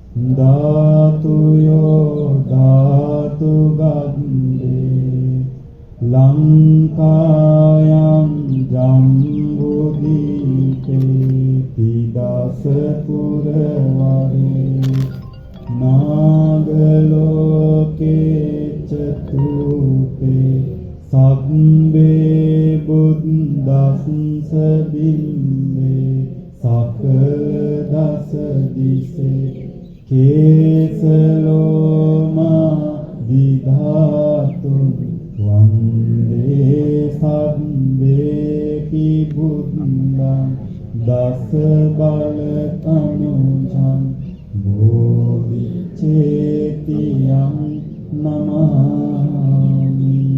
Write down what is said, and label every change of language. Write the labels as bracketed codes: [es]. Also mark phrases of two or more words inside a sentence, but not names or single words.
[pi] ධාතු යෝ ධාතු ගන්ධේ ලංකායන් ජම්බුදීපේ තිදස පුරවරේ නාගලෝකේ චතුපේ සබ්බේ බුද්දස්ස බිම්බේ සකල දස දිසේ කේසලෝමා විධාතුන් වන්දේ සබ්බේ කිබුද්දං දස බල තනුජං බෝධිචේතියං නමාමි.